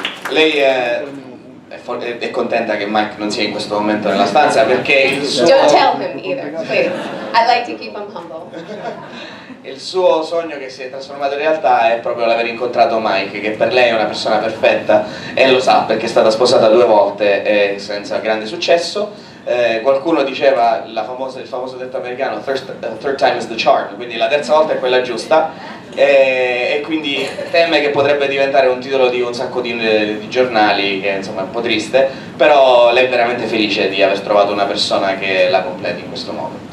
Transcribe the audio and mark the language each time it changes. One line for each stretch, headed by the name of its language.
Italian: Lei è contenta che Mike non sia in questo momento nella stanza perché il suo...
English: Don't tell him either, please. I like to keep him humble.
Italian: Il suo sogno che si è trasformato in realtà è proprio l'aver incontrato Mike, che per lei è una persona perfetta e lo sa perché è stata sposata 2 volte e senza grande successo. Qualcuno diceva il famoso detto americano
English: third time is the charm,
Italian: quindi la terza volta è quella giusta e quindi teme che potrebbe diventare un titolo di un sacco di giornali, che insomma è un po' triste, però lei è veramente felice di aver trovato una persona che la completi in questo modo.